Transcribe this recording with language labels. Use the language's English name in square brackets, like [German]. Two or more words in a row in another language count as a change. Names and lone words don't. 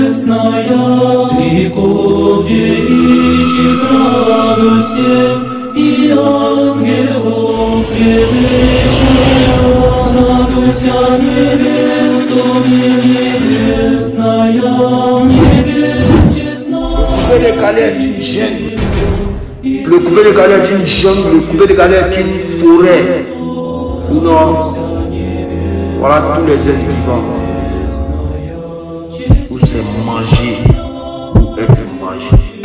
[Church Slavic] небесная, ликов девичьих радости, и ангелов предвечная, радуйся, невесту небесная, невесть честная. [French] Le coupé décalé est une jungle. Le coupé décalé est une jungle. Le coupé décalé est une forêt. Non. Voilà tous les êtres vivants. Où c'est manger, ou être mangé.